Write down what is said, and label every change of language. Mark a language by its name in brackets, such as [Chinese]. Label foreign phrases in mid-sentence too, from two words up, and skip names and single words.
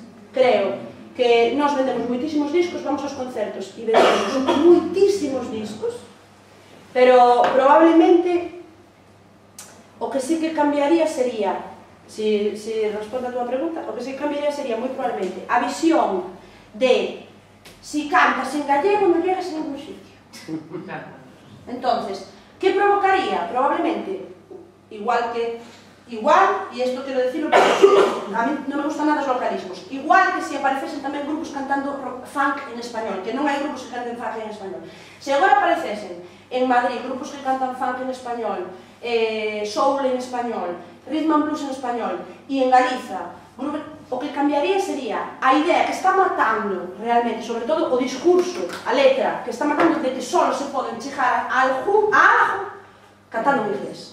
[Galician] Creo que nós vendemos moitísimos discos, vamos aos concertos e vendemos moitísimos discos, pero probablemente o que sí que cambiaría sería, si respondo a túa pregunta, o que sí que cambiaría sería moi probablemente a visión de si cantas en gallego non llegas a ningún sitio. Entonces, que provocaría? Probablemente, [Spanish] y esto quiero decirlo porque a mí [Galician] non me gustan nada os localismos, igual que si aparecesen tamén grupos cantando funk en español, que non hai grupos que canten funk en español. Se agora aparecesen en Madrid grupos que cantan funk en español, soul en español, [English] rhythm and blues [Galician] en español, e en Galiza, o que cambiaría sería a idea que está matando realmente, sobre todo o discurso, a letra, que está matando de que só se poden chegar a algo cantando en inglés.